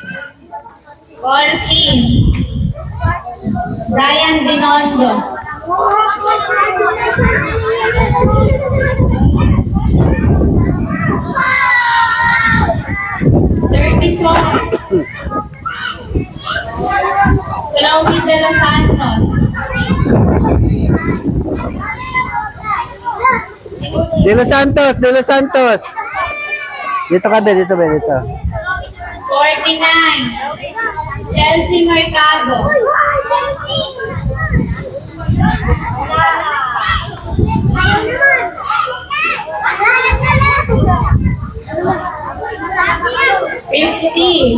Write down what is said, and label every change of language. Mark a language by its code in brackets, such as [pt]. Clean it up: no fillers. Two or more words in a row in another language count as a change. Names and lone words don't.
[tl] 14. Zion Binondo. 34. Chloe de los Santos. De Los Santos, De Los Santos. Dito ka, be, dito, be, dito. 49. Chelsea Mercado. 50.